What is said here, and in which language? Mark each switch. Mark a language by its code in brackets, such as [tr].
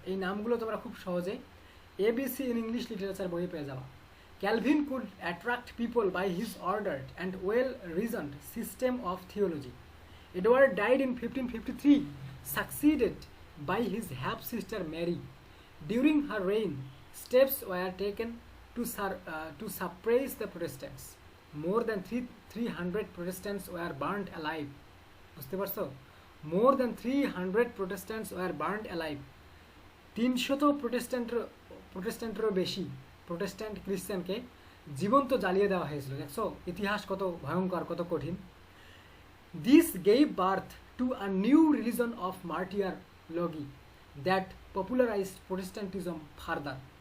[bn] এই নামগুলো তোমরা খুব সহজে ABC ইন ইংলিশ লিটারেচার বইয়ে পেয়ে যাওয়া। [en] Calvin could attract people by his ordered and well-reasoned system of theology. Edward died in 1553, succeeded by his half-sister Mary. During her reign, steps were taken to suppress the Protestants. More than 300 Protestants were burnt alive. [bn] বুঝতে পারছো? [en] More than 300 Protestants were burnt alive. [bn] 300 প্রোটেস্ট্যান্টেরও বেশি Protestant খ্রিস্টানকে জীবন্ত জ্বালিয়ে দেওয়া হয়েছিল। দেখছো ইতিহাস কত ভয়ঙ্কর, কত কঠিন। [en] This gave birth to a new religion of martyrology that popularised Protestantism further.